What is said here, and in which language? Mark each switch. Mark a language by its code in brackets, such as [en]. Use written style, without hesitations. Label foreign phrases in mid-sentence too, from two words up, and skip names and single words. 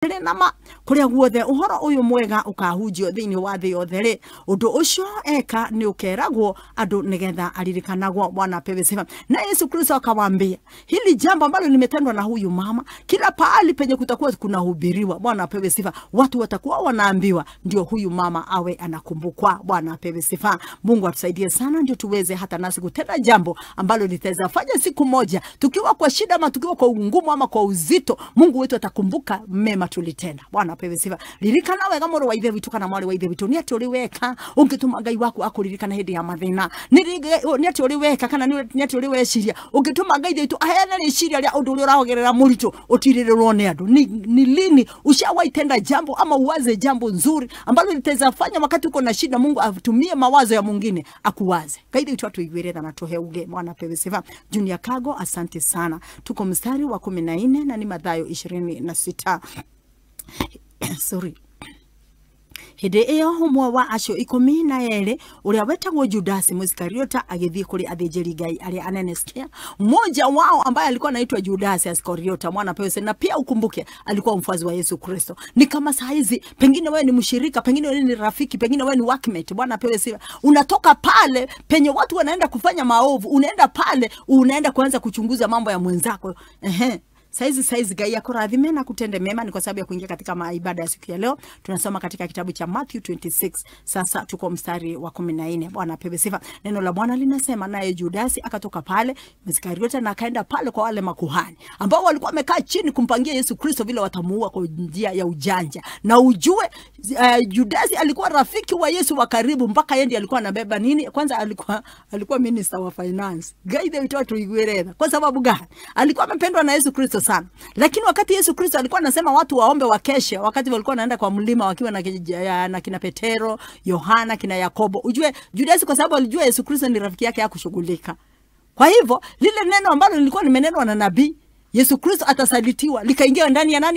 [ki] nama kuria guothe uhoro uyu mwega ukahunjio thiini wa thi yothe ri undu ucio eka ni ukeragwo andu nigetha aririkanagwo. [sw] Bwana apewe sifa. Na Yesu Kristo akawaambia hili jambo ambalo limetendwa na huyu mama, kila pahali penye kutakuwa kunahubiriwa, Bwana apewe sifa, watu watakuwa wanaambiwa ndio huyu mama awe anakumbukwa. Bwana apewe sifa. Mungu atusaidie sana ndio tuweze hata nasi kutenda jambo ambalo litaweza fanya siku moja tukiwa kwa shida ama tukiwa kwa ngumu ama kwa uzito, Mungu wetu atakumbuka mema tulitenda. Bwana apewe sifa. [ki] Ririkana wega moro wa ithe witu kana mwari wa ithe witu ni ati uri weka ungituma Ngai waku akuririkana hindi ya mathina. Ni ati uri weka kana ni ati uri weciria ungituma Ngai witu aheana riciria ria undu uri urahogerera murito utirirwo ni andu. [sw] Ni lini ushawaitenda jambo ama uwaze jambo nzuri ambalo litaweza fanya wakati uko na shida, Mungu atumie mawazo ya mwingine akuwaze. [ki] Ngai witu atuigwireza na tuheuge. [sw] Bwana apewe sifa. Junior Kago, asante sana. Tuko mstari wa 14 na ni Mathayo 26. Sorry. [ki] Hede iyo humwa wa acio 12 uria wetagwo Judas Iskariota agithie kuri athĩnjĩri Ngai aria anene. [sw] Sikia, mmoja wao ambaye alikuwa anaitwa Judas Iskariota, mwana pesa, na pia ukumbuke alikuwa mfuasi wa Yesu Kristo. Ni kama saa hizi pengine wewe ni mshirika, pengine wewe ni rafiki, pengine wewe ni workmate. Bwana pesa, unatoka pale penye watu wanaenda kufanya maovu, unaenda pale unaenda kuanza kuchunguza mambo ya mwenzako. [ki] Saizi Ngai akurathime na kutende mema. [sw] Ni kwa sababu ya kuingia katika maibada ya siku ya leo. Tunasoma katika kitabu cha Matthew 26. Sasa tuko mstari wa 14. Bwana apewe sifa. Neno la Bwana linasema, naye Judas akatoka pale Iskariota na akaenda pale kwa wale makuhani ambao walikuwa wamekaa chini kumpangia Yesu Kristo vile watamuua kwa njia ya ujanja. Na ujue Judas alikuwa rafiki wa Yesu wa karibu, mpaka yeye ndiye alikuwa anabeba nini? Kwanza alikuwa minister wa finance. [ki] Ngai ndiye witoto igwereza. [sw] Kwa sababu gani? Alikuwa amependwa na Yesu Kristo sana. Lakini wakati Yesu Kristo alikuwa anasema watu waombe wakeshe, wakati walikuwa wanaenda kwa mlima wakiwa na kina Petero, Yohana, kina Yakobo, ujue Judas kwa sababu alijua Yesu Kristo ni rafiki yake hakushughulika. Kwa hivyo lile neno ambalo lilikuwa limenenwa na nabii Yesu Kristo atasalitiwa likaingia ndani ya nani?